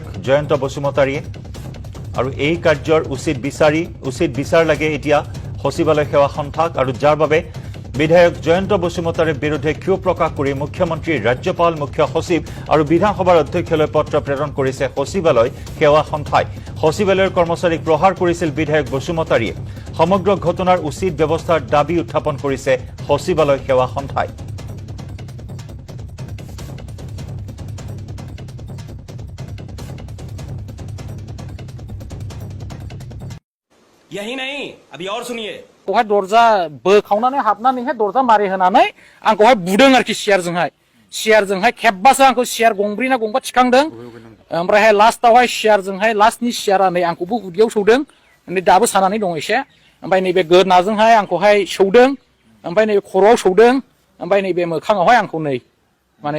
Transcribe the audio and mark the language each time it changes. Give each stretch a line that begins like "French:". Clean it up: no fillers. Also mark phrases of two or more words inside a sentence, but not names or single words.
Assamese: জয়ন্ত বসুমতাৰীয়ে আৰু এই কাৰ্যৰ উচিত বিচাৰ লাগে এতিয়া সচিবালয় সেৱা সন্থাক আৰু যাৰ বাবে বিধায়ক জয়ন্ত বসুমতাৰীৰ বিৰুদ্ধে ক্ষোভ প্ৰকাশ কৰি মুখ্যমন্ত্ৰী ৰাজ্যপাল মুখ্য সচিব আৰু বিধানসভাৰ অধ্যক্ষলৈ পত্ৰ প্ৰেৰণ কৰিছে সচিবালয় সেৱা সন্থাই সচিবালয়ৰ কৰ্মচাৰীক প্ৰহাৰ কৰিছিল বিধায়ক বসুমতাৰীয়ে সমগ্ৰ ঘটনাৰ উচিত ব্যৱস্থাৰ দাবী উত্থাপন কৰিছে সচিবালয় সেৱা সন্থাই
Hindi: यही नहीं अभी और सुनिए
Bodo: बेवहाय दरजा बोखावनानै हाबनानैहाय दरजा मारि होनानै आंखौहाय बुदों आरोखि सियारजोंहाय खेबबासो आंखौ सियार गंब्रै ना गंबा थिखांदों ओमफ्रायहाय लास्टआवहाय सियारजोंहाय लास्टनि सियारा नै आंखौबो उदैयाव सौदों नै दाबो सानानै दं एसे ओमफ्राय नैबे गोदनाजोंहाय आंखौहाय सौदों ओमफ्राय नैबे खर'आव सौदों ओमफ्राय नैबे मोखाङावहाय आंखौ नै माने